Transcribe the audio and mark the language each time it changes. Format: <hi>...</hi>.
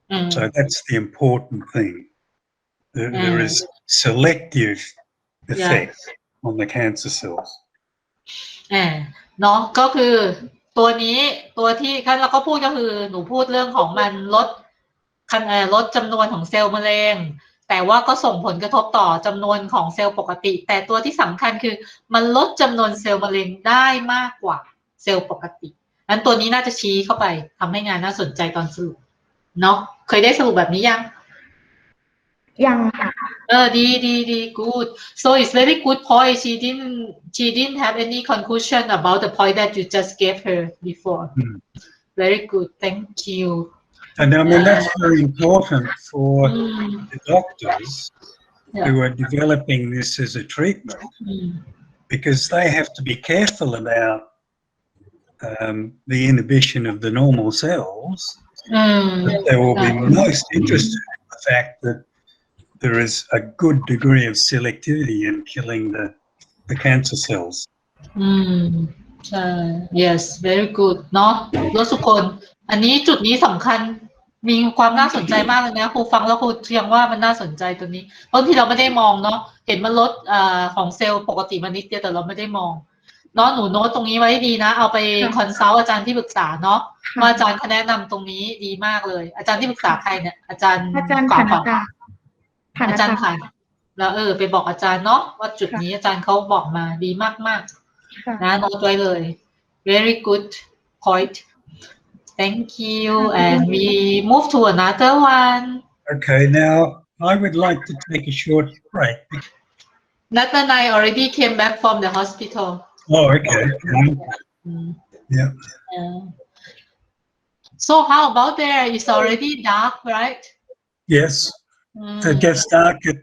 <en>So that's the important thing. There is selective effect on the cancer cells.</en> <th>เนาะก็คือตัวนี้ตัวที่เราก็พูดก็คือหนูพูดเรื่องของมันลดจำนวนของเซลล์มะเร็งแต่ว่าก็ส่งผลกระทบต่อจำนวนของเซลล์ปกติแต่ตัวที่สำคัญคือมันลดจำนวนเซลล์มะเร็งได้มากกว่าเซลล์ปกตินั้นตัวนี้น่าจะชี้เข้าไปทำให้งานน่าสนใจตอนสรุปเนาะเคยได้สรุปแบบนี้ ยังค่ะ</th> <en>ดี good so it's very good point she didn't have any conclusion about the point that you just gave her before very good thank you And I mean that's very important for the doctors who are developing this as a treatment because they have to be careful about the inhibition of the normal cells. But they will be most interested in the fact that there is a good degree of selectivity in killing the cancer cells.</en> <th>ใช่</th> <en>yes very good</en> <th>เนาะทุกคนอันนี้จุดนี้สำคัญมีความน่าสนใจมากเลยนะครูฟังแล้วครูเทียงว่ามันน่าสนใจตัวนี้เพราะที่เราไม่ได้มองเนาะเห็นมันลด ของเซลล์ปกติมานิดเดียวแต่เราไม่ได้มองเนาะหนูโน้ตตรงนี้ไว้ดีนะเอาไปคอนซัลท์อาจารย์ที่ปรึกษาเนาะว่าอาจารย์เขาแนะนำตรงนี้ดีมากเลยอาจารย์ที่ปรึกษาใครเนี่ยอาจารย์ก่อนอาจารย์ผ่านแล้วไปบอกอาจารย์เนาะว่าจุดนี้อาจารย์เขาบอกมาดีมากๆนะโน้ตไว้เลย</th> <en>very good point thank you and we move to another one Okay, now I would like to take a short break. Nathan and I already came back from the hospital. Oh, okay. Yeah. So how about there? It's already dark, right? Yes. It gets dark.</en>